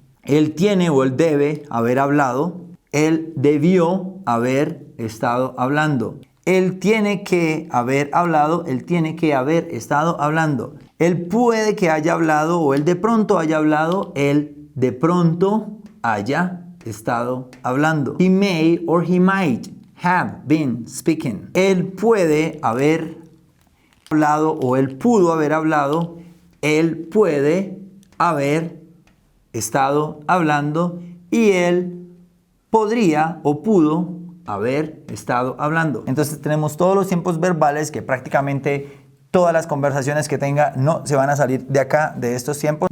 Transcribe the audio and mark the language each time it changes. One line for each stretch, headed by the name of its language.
Spanish: Él tiene o él debe haber hablado. Él debió haber estado hablando. Él tiene que haber hablado. Él tiene que haber estado hablando. Él puede que haya hablado o él de pronto haya hablado. Él de pronto haya estado hablando.
English: He may or he might have been speaking.
Spanish: Él puede haber hablado o él pudo haber hablado. Él puede haber estado hablando y él podría o pudo haber estado hablando. Entonces tenemos todos los tiempos verbales que prácticamente todas las conversaciones que tenga no se van a salir de acá, de estos tiempos.